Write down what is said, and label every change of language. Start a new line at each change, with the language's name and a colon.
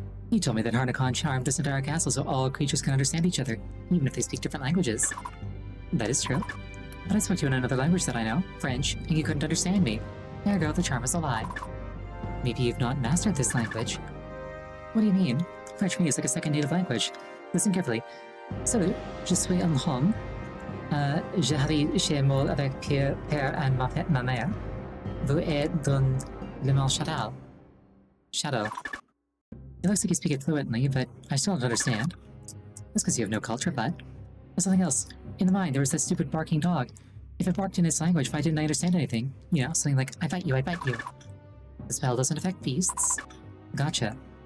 English: You told me that Harnakon charmed this entire castle so all creatures can understand each other, even if they speak different languages. That is true. But I spoke to you in another language that I know, French, and you couldn't understand me. Ergo, the charm is a lie. Maybe you've not mastered this language. What do you mean? French for me is like a second native language. Listen carefully.
French: Salut, je suis un homme. J'arrive chez moi avec père et ma mère. Vous êtes dans le monde Shadow.
English: Shadow. It looks like you speak it fluently, but I still don't understand. That's because you have no culture, bud. There's something else. In the mine, there was that stupid barking dog. If it barked in its language, why didn't I understand anything? You know, something like, I bite you, I bite you. The spell doesn't affect beasts. Gotcha.